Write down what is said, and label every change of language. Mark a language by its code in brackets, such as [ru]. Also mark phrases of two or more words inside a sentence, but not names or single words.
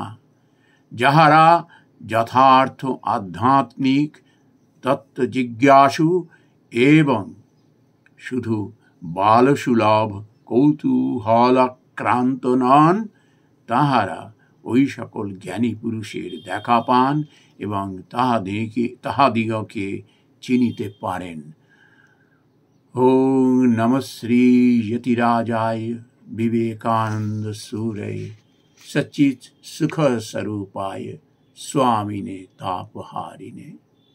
[bn] যাহারা যথার্থ আধ্যাত্মিক তত্ত্বজিজ্ঞাসু এবং শুধু বালসুলভ কৌতূহলাক্রান্ত নন, তাহারা ওই সকল জ্ঞানী পুরুষের দেখা পান এবং তাহাদিগকে চিনিতে পারেন। [sa] ওম নমঃ শ্রী यतिराजाय विवेकानंद सूरय सच्चित सुख स्वरूपाय स्वामिने तापहारिणे।